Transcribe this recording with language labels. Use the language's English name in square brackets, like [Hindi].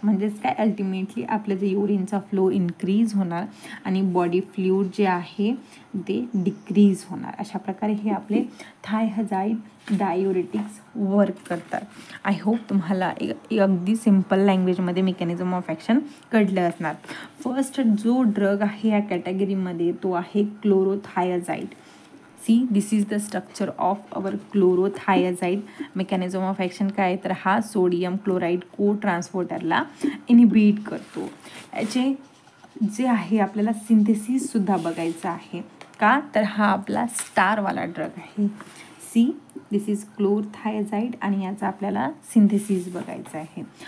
[Marathi] म्हणजेच काय, अल्टिमेटली आपलं जे युरिनचा फ्लो इन्क्रीज होणार आणि बॉडी फ्लूइड जे आहे ते डिक्रीज होणार. अशा प्रकारे हे आपले थायझाइड डायुरेटिक्स वर्क करतात. आय होप तुम्हाला अगदी सिम्पल लँग्वेजमध्ये मेकॅनिझम ऑफ ॲक्शन कळलं असणार. फर्स्ट जो ड्रग आहे या कॅटेगरीमध्ये तो आहे क्लोरोथायझाइड. [English] See this is the structure of our chlorothiazide. [Marathi] Mechanism of action काय, तर हा सोडियम क्लोराईड को ट्रान्सपोर्टरला इनिबिट करतो. याचे जे आहे आपल्याला सिंथेसिससुद्धा बघायचं आहे का, तर हा आपला स्टारवाला ड्रग आहे. [English] see this is chlorothiazide [Marathi] आणि याचा आपल्याला सिंथेसिस बघायचं आहे.